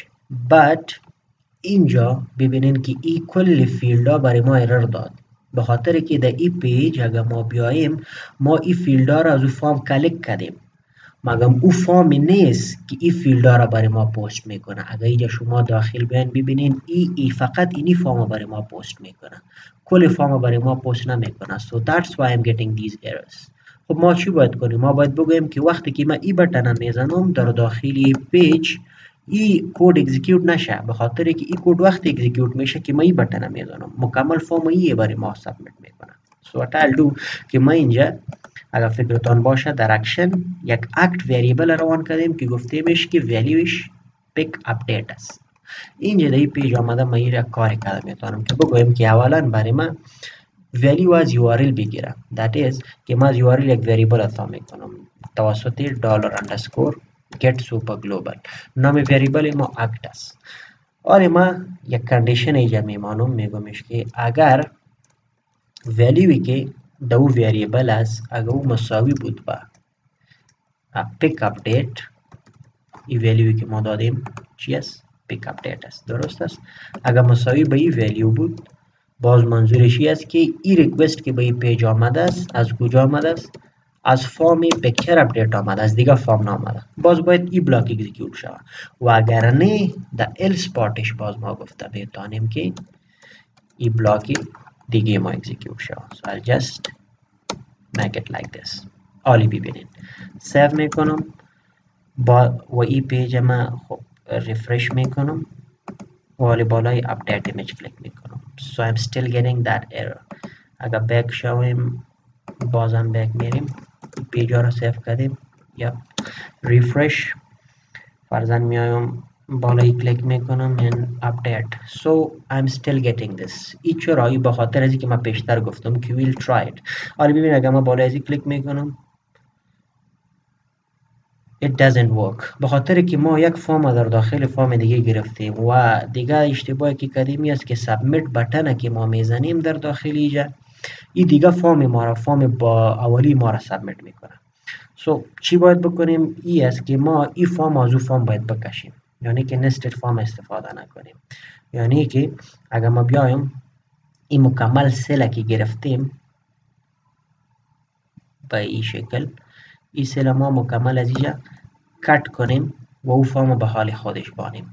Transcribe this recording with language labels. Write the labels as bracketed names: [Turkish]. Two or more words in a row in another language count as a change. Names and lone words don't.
[Persian] but اینجا ببینید که این کل فیلد ها برای ما ایرر داد به خاطر که در این پیج اگر ما بیاییم ما این فیلد ها را از اون فارم کلیک کردیم مگم او فارمی نیست که این فیلد ها را برای ما پست میکنه. اگر اینجا شما داخل بیاین ببینید ای فقط اینی فارم برای ما پست میکنه کل فارم برای ما پست نمیکنه. [English] so that's why I'm getting these errors. [Persian] خب ما چی باید کنیم؟ ما باید بگویم که وقتی که من این بटन میزنم در داخل پیج این کد اکزیکیوت نشه به خاطر که این کد وقت اکزیکیوت میشه که من این بटन میزنم مکمل فارم این برای ما سابمیت میکنه. [English] so what I'll do [Persian] که ما اینجا اگر فکرتان باشه در اکشن یک اکت وریبل روان کردیم که گفتیمش که ولیوش [English] pic update [Persian] است. اینجا در این پیج آمده من این را کار کرده میتونم که بگویم که اولا برای من ولیو از URL بگیرم. [English] that is [Persian] که من از URL یک وریبل اضافه میکنم توسط [English] $_ get super global. [Persian] نام وریبل ما اکت است. حالا ما یک کندیشن اینجا میمانم میگمش که اگر ولیوی که دو وریبل است اگر او مساوی بود با [English] pic update [Persian] این ولیوی که ما دادیم چی است؟ [English] pic update [Persian] است. درست است؟ اگر مساوی با این ولیو بود باز منظورش است که این ریکوست که به این پیج آمده است از کجا آمده است؟ از [English] form picture update [Persian] آمده از دیگه فارم نآمده. باز باید این بلاک اکزیکیوت شود و اگر نه در الس پارتش باز ما گفته میتونیم که این بلاک دیگه ما اکزیکیوت شود. [English] so I'll just make it like this. [Persian] حالی ببینید سیو میکنم با و این پیج ما خب ریفرش میکنم والی بالای [English] update image [Persian] کلیک میکنم. [English] so I'm still getting that error. [Persian] اگر بک شویم بازم بک میریم پیجا رو سیف کردیم یا ریفرش فرزن میایم بالایی کلیک میکنم [English] in update. so I'm still getting this. [Persian] این چرایی به خاطر ازی که من پیشتر گفتم که [English] we'll try it. [Persian] حالا ببین اگر من بالای ازی کلیک میکنم [English] it doesn't work [Persian] به خاطر که ما یک فرم در داخل فرم دیگه گرفتیم و دیگه اشتباهی که کردیم است که سابمیت بटन که ما میزنیم در داخل اینجا این دیگه فرم ما را فرم با اولی ما را سابمیت میکنه. سو چی باید بکنیم ای است که ما این فرم از اون فرم باید بکشیم یعنی که [English] nested form [Persian] استفاده نکنیم یعنی که اگر ما بیایم این مکمل سل که گرفتیم به این شکل این سل ما مکمل از اینجا کٹ کنیم و او فرم به حال خودش بانیم.